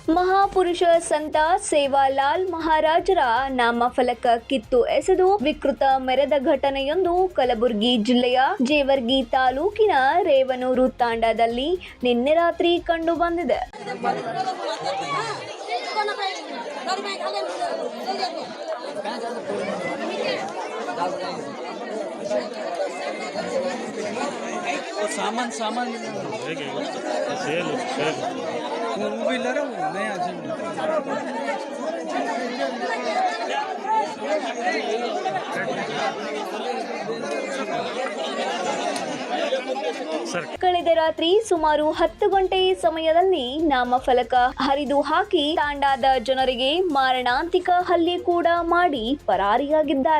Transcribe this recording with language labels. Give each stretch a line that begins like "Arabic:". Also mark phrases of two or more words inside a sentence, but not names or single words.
Kannada: ಮಹಾಪುರುಷ ಸಂತ ಸೇವಾಲಾಲ್ ಮಹಾರಾಜರ ನಾಮಫಲಕ ಕಿತ್ತು ಎಸೆದು ವಿಕೃತ ಮೆರೆದ ಘಟನೆಯೊಂದು ಕಲಬುರಗಿ ಜಿಲ್ಲೆಯ ಜೇವರ್ಗಿ ತಾಲೂಕಿನ ರೇವನೂರು ತಾಂಡಾದಲ್ಲಿ ನಿನ್ನೆ ರಾತ್ರಿ ಕಂಡು ಬಂದಿದೆ.
Hindi: सामान सेल वो भी ले रहा हूँ मैं आज
Kannada: ಕಳೆದ ರಾತ್ರಿ ಸುಮಾರು 10 ಗಂಟೆ ಸಮಯದಲ್ಲಿ ನಾಮಫಲಕ ಹರಿದು ಹಾಕಿ ತಾಂಡಾದ ಜನರಿಗೆ ಮಾರಣಾಂತಿಕ ಹಲ್ಲೆ ಕೂಡ ಮಾಡಿ ಪರಾರಿಯಾಗಿದ್ದಾರೆ.